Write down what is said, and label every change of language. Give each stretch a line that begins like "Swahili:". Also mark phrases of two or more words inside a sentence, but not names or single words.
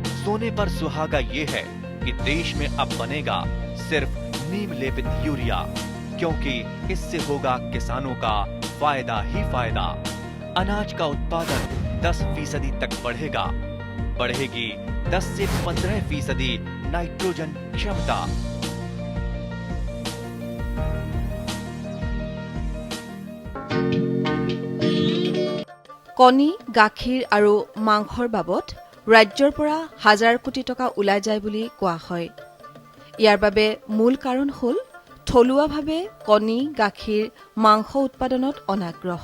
Hindi: सोने पर सुहागा ये है कि देश में अब बनेगा सिर्फ नीम लेपित यूरिया, क्योंकि इससे होगा किसानों का फायदा ही फायदा। अनाज का उत्पादन 10% तक बढ़ेगा। बढ़ेगी 10 से 15% नाइट्रोजन क्षमता।
Assamese: কণী, গাখীৰ আৰু মাংসৰ বাবদ ৰাজ্যৰ পৰা হাজাৰ কোটি টকা ওলাই যায় বুলি কোৱা হয়। ইয়াৰ বাবে মূল কাৰণ হ'ল থলুৱাভাৱে কণী, গাখীৰ, মাংস উৎপাদনত অনাগ্ৰহ।